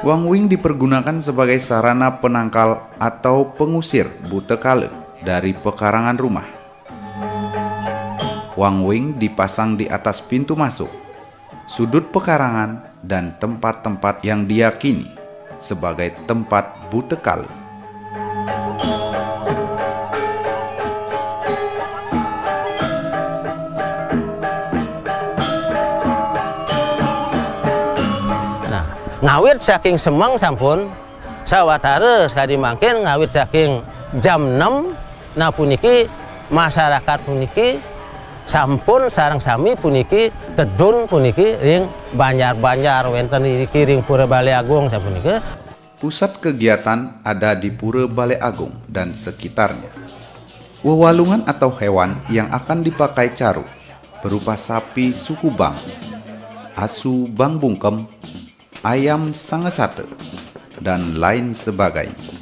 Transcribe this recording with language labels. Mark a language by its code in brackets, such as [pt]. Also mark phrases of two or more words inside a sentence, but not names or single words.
[id] Wangwing dipergunakan sebagai sarana penangkal atau pengusir buta kala dari pekarangan rumah. Wangwing dipasang di atas pintu masuk, sudut pekarangan, dan tempat-tempat yang diyakini sebagai tempat buta kala. [ban] Ngawit saking Semeng sampun sawatara sekali mangkin ngawit saking jam 6. Nah puniki masyarakat puniki sampun sareng sami puniki tedun puniki ring banjar-banjar wenten iki ring Pura Balai Agung sapuniki. [id] Pusat kegiatan ada di Pura Balai Agung dan sekitarnya. Wewalungan atau hewan yang akan dipakai Caru berupa sapi suku Bang, asu Bang Bungkem, ayam Sangesate, dan lain sebagainya.